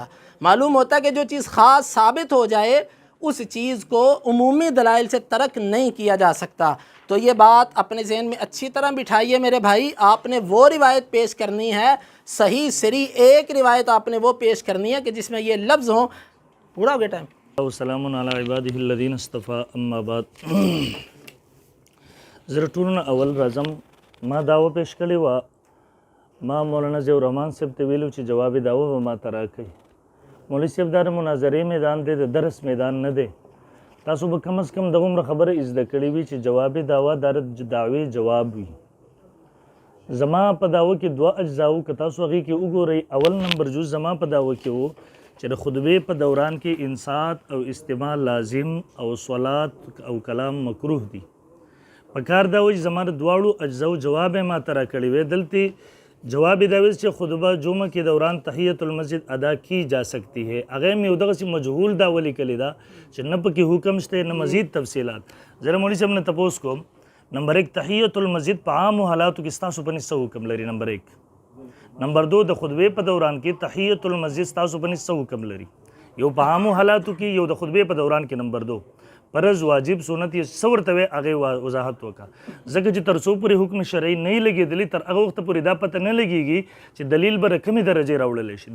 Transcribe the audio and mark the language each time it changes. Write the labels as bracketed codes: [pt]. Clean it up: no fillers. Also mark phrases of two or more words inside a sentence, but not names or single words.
[ur] معلوم ہوتا ہے کہ جو چیز خاص ثابت ہو جائے اس چیز کو عمومی دلائل سے ترک نہیں کیا جا سکتا۔ تو یہ بات اپنے ذہن میں اچھی طرح بٹھائیے میرے بھائی، آپ نے وہ روایت پیش کرنی ہے، صحیح سری ایک روایت آپ نے وہ پیش کرنی ہے کہ جس میں یہ لفظ ہوں۔ پورا ہو گیا ٹائم؟ [ar] وسلام علی عباده الذین اصطفى اما بعد [ps] زرټولنا اول راځم ما دعوه پیش کړې وه، ما مولانا ضیاء الرحمن صاحب ته ویلو چې جواب دعوه به ما ته راکوي. مولوي صاحب دا د مناظرې میدان دی، د درس میدان نه دی. تاسو به کم از کم دغومره خبره زده کړې وي چې جواب دعوه دا د دعوې جواب وي. زما په دعوه کې دوه اجزا وو، که تاسو هغې کې وګورئ. اول نمبر جز زما په دعوه کې وو چې د خطبې په دوران کې انصات او استماع لازم او صلات او کلام مکروه دي. په کار دا و چې زما د دواړو اجزاو جواب یې ما ته راکړی وی. دلته جواب دا ویل چې [ur] خطبه جمعه کے دوران تحیت المسجد ادا کی جا سکتی ہے. [ps] هغه مې یو دغسې مجهول دا ولیکلی دا چې نه پکې حکم شته نه مزید تفصیلات. زه مولوي صاحب نه تپوس کوم، [ur] نمبر ایک [ps] تحیت المسجد په عامو حالاتو کې ستاسو په نس څه حکم لري؟ [ur] نمبر ایک. نمبر دو [ps] د خطبې په دوران کې تحیت المسجد ستاسو په نس څه حکم لري؟ یو په عامو حالاتو کې، یو د خطبې په دوران کې. [ur] نمبر دو [ps] فرض واجب سنت یې څه ورته وی هغې وضاحت وکړه، ځکه چې تر څو پورې حکم شرعي نه وي لګېدلی تر هغه وخته پورې دا پته نه لګېږي چې دلیل به د کمې درجې راوړلی شي.